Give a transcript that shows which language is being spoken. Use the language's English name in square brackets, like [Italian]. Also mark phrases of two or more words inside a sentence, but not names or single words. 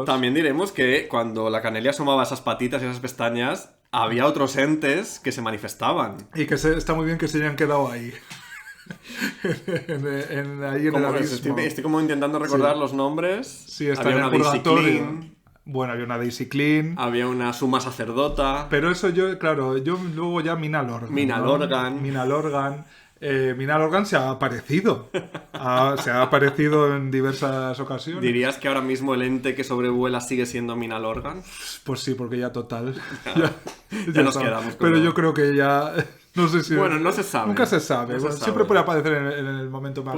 [Spanish] También diremos que cuando la Canelia asomaba esas patitas y esas pestañas, había otros entes que se manifestaban. Y que está muy bien que se hayan quedado ahí. Ahí en el Como, abismo. estoy como intentando recordar los nombres. Sí, está había en el una Daisy purgatorio. Clean, Bueno, había una Daisy Clean. había una suma sacerdota. Pero eso yo luego ya Mina Lorgan. Mina ¿no? Lorgan. Mina Lorgan. Mina Lorgan se ha aparecido. Se ha aparecido en diversas ocasiones. ¿Dirías que ahora mismo el ente que sobrevuela sigue siendo Mina Lorgan? Pues sí, porque ya total. Ya nos está. quedamos con Pero lo- yo creo que ya. No sé si. Bueno, no se sabe. Nunca se sabe. No se Bueno, sabe. siempre puede aparecer en el momento más.